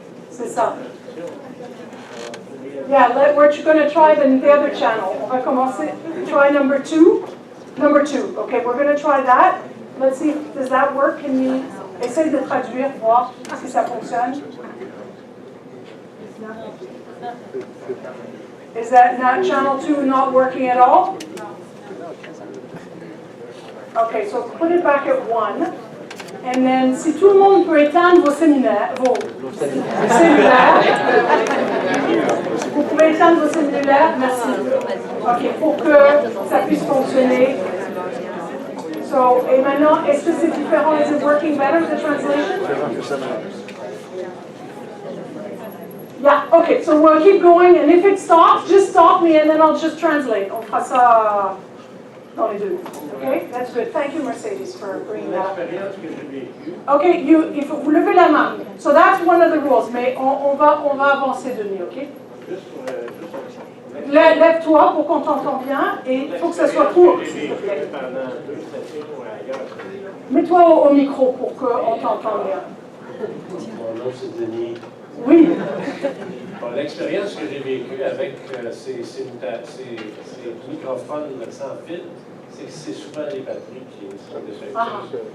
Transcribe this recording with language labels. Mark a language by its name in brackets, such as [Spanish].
[French] C'est ça. [English] Yeah, we're going to try the other channel. [French] On va commencer. [English] Try number 2. Number 2. Okay, we're going to try that. Let's see, does that work? Can you [French] essaye de traduire, voir si ça fonctionne? [English] Is that not channel 2 not working at all? Okay, so put it back at 1. And then, [French] si tout le monde peut éteindre vos cellulaires, vous pouvez éteindre vos cellulaires, merci. Ok, pour que ça puisse fonctionner. So, et maintenant, est-ce que c'est différent? [English] Is it working better, the translation? Yeah, okay, so we'll keep going, and if it stops, just stop me, and then I'll just translate. [French] On fera ça dans les deux. [English] Okay, that's good. Thank you, Mercedes, for bringing that up. [French] Okay, il faut vous levez la main. [English] So that's one of the rules, [French] mais on va avancer, [English] Denis, ok? [French] lève-toi pour qu'on t'entende bien et il faut que ça soit court, s'il te plaît. Mets-toi au micro pour qu'on t'entende bien. Mon nom, c'est Denis. Oui. Bon, l'expérience que j'ai vécue avec ces microphones sans fil, c'est que c'est souvent les batteries qui sont défectueuses.